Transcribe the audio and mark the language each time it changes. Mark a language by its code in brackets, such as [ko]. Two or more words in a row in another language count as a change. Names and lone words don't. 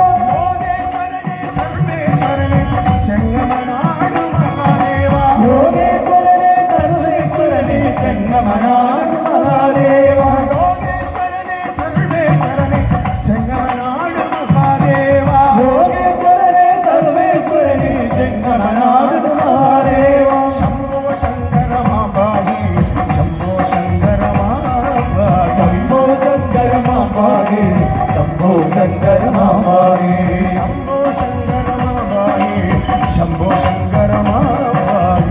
[ml] യോഗേശ്വരനെ സർവേശ്വരനെ ചെങ്ങമനാട് മഹാദേവ യോഗേശ്വരനെ സർവേശ്വരനെ ചെങ്ങമനാട് മഹാദേവ [sa] शंभो शंकर मां पाहि शंभो शंकर मां पाहि शंभो शंकर मां पाहि शंभो शंकर मां पाहि शंभो शंकर मां पाहि शंभो शंकर मां पाहि